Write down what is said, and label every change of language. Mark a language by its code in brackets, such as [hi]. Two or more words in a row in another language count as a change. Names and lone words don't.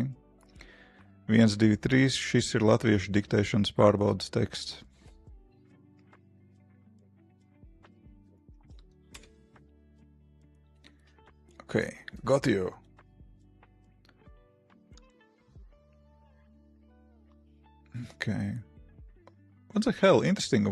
[lv] Viens, divi, trīs. Šis ir latviešu diktēšanas pārbaudas teksts. [en] Okay, got you. Okay. What the hell? Interesting.